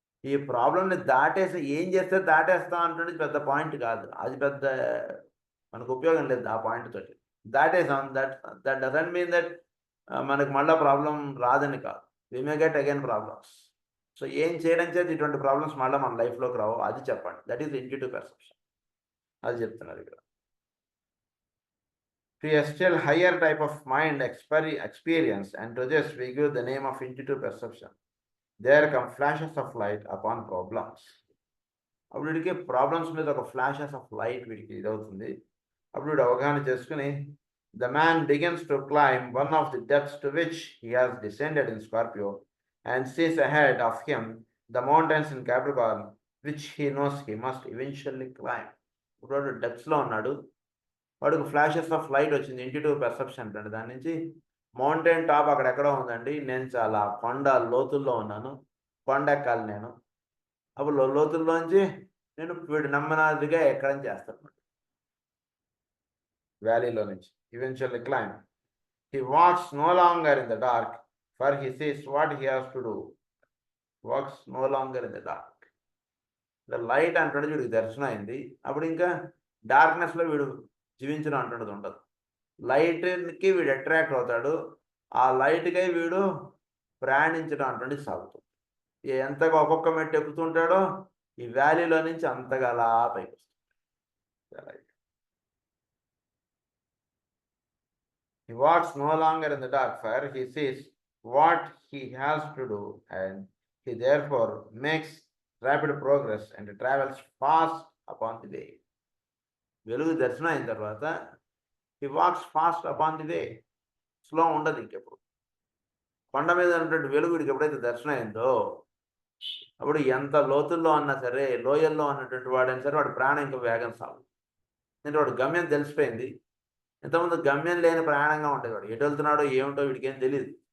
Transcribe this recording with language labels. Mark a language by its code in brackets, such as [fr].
[te] ఈ ప్రాబ్లంని దాటేసి ఏం చేస్తే దాటేస్తాం అంటుంది పెద్ద పాయింట్ కాదు, అది పెద్ద మనకు ఉపయోగం లేదు ఆ పాయింట్ తోటి. దాటేసాం, [en] that doesn't mean that [te] మనకు మళ్ళీ ప్రాబ్లం రాదని కాదు. [en] We may get again problems. [te] So ఏం చేయడం చేత ఇటువంటి ప్రాబ్లమ్స్ మళ్ళీ మన లైఫ్లోకి రావు, అది చెప్పండి. [en] That is intuitive perception. [te] అది చెప్తున్నారు ఇక్కడ. [en] To a still higher type of mind experience, and to this we give the name of intuitive perception. There come flashes of light upon problems. [te] అప్పుడు వీడికి ప్రాబ్లమ్స్ మీద ఒక ఫ్లాషెస్ ఆఫ్ లైట్ వీడికి ఇదవుతుంది. అప్పుడు వీడు అవగాహన చేసుకుని [en] the man begins to climb one of the depths to which he has descended in Scorpio, and sees ahead of him the mountains in Capricorn, which he knows he must eventually climb. [te] ఇప్పుడు వాడు డెప్త్స్లో ఉన్నాడు, వాడికి flashes of light వచ్చింది, intuitive perception అంటే. దాని నుంచి mountain top అక్కడెక్కడో ఉందండి, నేను చాలా కొండ లోతుల్లో ఉన్నాను, కొండ ఎక్కాలి నేను. అప్పుడు లోతుల్లోంచి నేను వీడు నమ్మనాదిగా ఎక్కడం చేస్తాను వ్యాలీలో నుంచి. [en] Eventually climb. He walks no longer in the dark, for he sees what he has to do. Walks no longer in the dark. [te] Light అంటుండే వీడికి దర్శనం అయింది. అప్పుడు ఇంకా డార్క్నెస్లో వీడు జీవించడం అంటున్నది ఉండదు. లైట్కి వీడు అట్రాక్ట్ అవుతాడు, ఆ లైట్కై వీడు ప్రయాణించడం అంటుండి సాగుతుంది. ఎంతగా ఒక్కొక్క మెట్టు ఎక్కుతుంటాడో ఈ వ్యాలీలో నుంచి అంతగా అలా పైకి వస్తుంది. [en] He walks no longer in the dark, for he sees what he has to do, and he therefore makes rapid progress and travels fast upon the way. [te] వెలుగు దర్శనం అయిన తర్వాత [en] he walks fast upon the way. [te] Slow ఉండదు ఇంకెప్పుడు. కొండ మీద ఉన్నటువంటి వెలుగుడికి ఎప్పుడైతే దర్శనం అయిందో అప్పుడు ఎంత లోతుల్లో ఉన్నా సరే, లోయల్లో ఉన్నటువంటి వాడైనా సరే వాడు ప్రాణం ఇంకా వేగం సాగు. అంటే వాడు గమ్యం తెలిసిపోయింది. ఇంతకుముందు గమ్యం లేని ప్రయాణంగా ఉంటుంది వాడు, ఎటు వెళ్తున్నాడో ఏమిటో వీడికి ఏం తెలియదు.